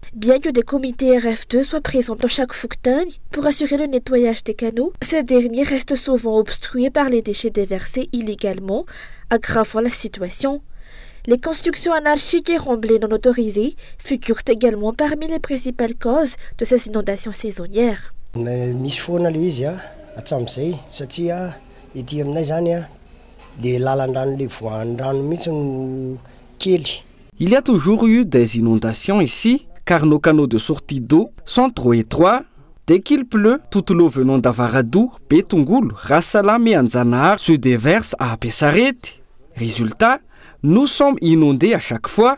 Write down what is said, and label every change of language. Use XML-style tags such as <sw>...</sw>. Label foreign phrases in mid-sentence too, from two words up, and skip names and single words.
<fr>Bien que des comités RF2 soient présents dans chaque Fouktang pour assurer le nettoyage des canaux, ces derniers restent souvent obstrués par les déchets déversés illégalement, aggravant la situation. Les constructions anarchiques et remblées non autorisées figurent également parmi les principales causes de ces inondations saisonnières.</fr> <mg>Misy foana le izy atram'izay satria ety aminay zany de lalan-drano le voan-drano mihitsy no kely.</mg> <fr>Il y a toujours eu des inondations ici, car nos canaux de sortie d'eau sont trop étroits. Dès qu'il pleut, toute l'eau venant d'Avaradou, Betungulu, Rassalama et Anjanahary se déverse à Pesarety. Résultat, nous sommes inondés à chaque fois.</fr>